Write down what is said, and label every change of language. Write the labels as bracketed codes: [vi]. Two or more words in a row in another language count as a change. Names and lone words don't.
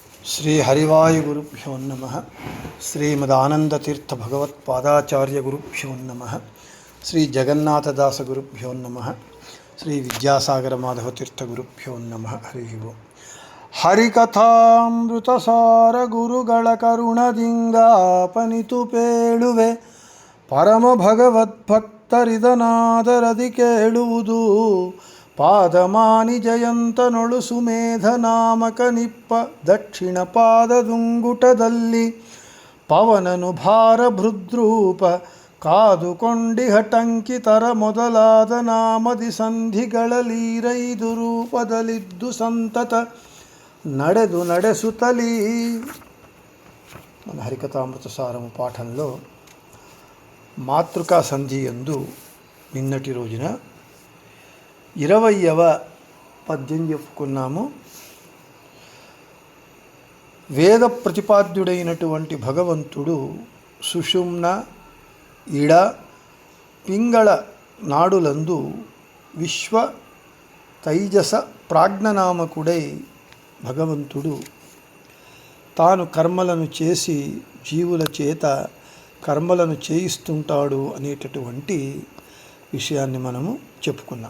[sa] శ్రీ హరివాయుగురుభ్యో నమః. శ్రీమదానందతీర్థ భగవత్పాదాచార్యగురుభ్యో నమః. శ్రీ జగన్నాథదాసగురుభ్యో నమః. శ్రీ విద్యాసాగర మాధవతీర్థగురుభ్యో నమః. హరి ఓం. [kn] ಹರಿಕಥಾಮೃತಸಾರ ಗುರುಗಳ ಕರುಣದಿಂಗಾಪನಿತು ಪೇಳುವೆ ಪರಮ ಭಗವದ್ಭಕ್ತರಿದನಾದರದಿ ಕೇಳುವುದು ಪಾದಮಾನಿ ಜಯಂತನೊಳು ಸುಮೇಧ ನಾಮಕ ನಿಪ್ಪ ದಕ್ಷಿಣ ಪಾದದುಂಗುಟದಲ್ಲಿ ಪವನನು ಭಾರ ಭೃದ್ರೂಪ ಕಾದುಕೊಂಡಿಹಟಂಕಿತರ ಮೊದಲಾದ ನಾಮದಿ ಸಂಧಿಗಳಲೀರೈದು ರೂಪದಲ್ಲಿದ್ದು ಸಂತತ ನಡೆಸುತ್ತಲೀ. [te] మన హరికథామృత సారము పాఠంలో మాతృకా సంధి యందు నిన్నటి రోజున 20వ పద్యం చెప్పుకున్నాము. వేద ప్రతిపాద్యుడైనటువంటి భగవంతుడు సుషుమ్న, ఇడ, పింగళ నాడులందు విశ్వ తైజస ప్రాజ్ఞనామకుడై భగవంతుడు తాను కర్మలను చేసి జీవుల చేత కర్మలను చేయిస్తుంటాడు అనేటటువంటి విషయాన్ని మనము చెప్పుకున్నాం.